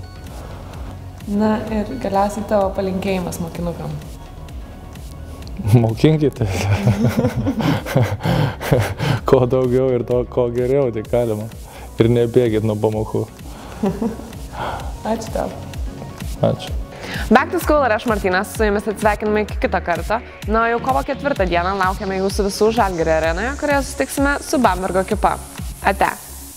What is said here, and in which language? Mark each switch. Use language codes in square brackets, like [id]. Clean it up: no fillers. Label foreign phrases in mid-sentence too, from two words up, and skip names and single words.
[lt] Na ir galiausiai tavo palinkėjimas mokinukam. Mokinkite. Ko daugiau ir to, ko geriau, tai galima. Ir nebėgit nuo pamokų. Ačiū tau. Ačiū. Back to School ir aš Martynas, su jumis atsveikiname iki kito karto. Na, jau kovo 4 dieną laukiame jūsų visų Žalgirio arenoje, kurioje susitiksime su Bambergo ekipa. Ate.